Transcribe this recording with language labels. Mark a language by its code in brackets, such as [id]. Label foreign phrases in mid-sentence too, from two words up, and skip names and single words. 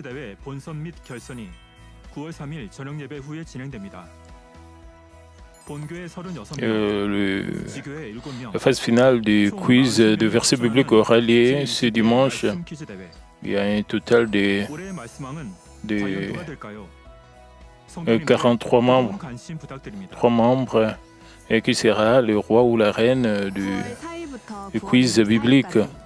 [ko] 대회 본선 및 결선이 9월 3일 저녁 예배 후에 진행됩니다. 본교회 36명, 지교회 7명. [fr] La phase finale du quiz de versets bibliques aura lieu ce dimanche. Il y a un total de 43 membres, 3 membres, et qui sera le roi ou la reine du quiz biblique.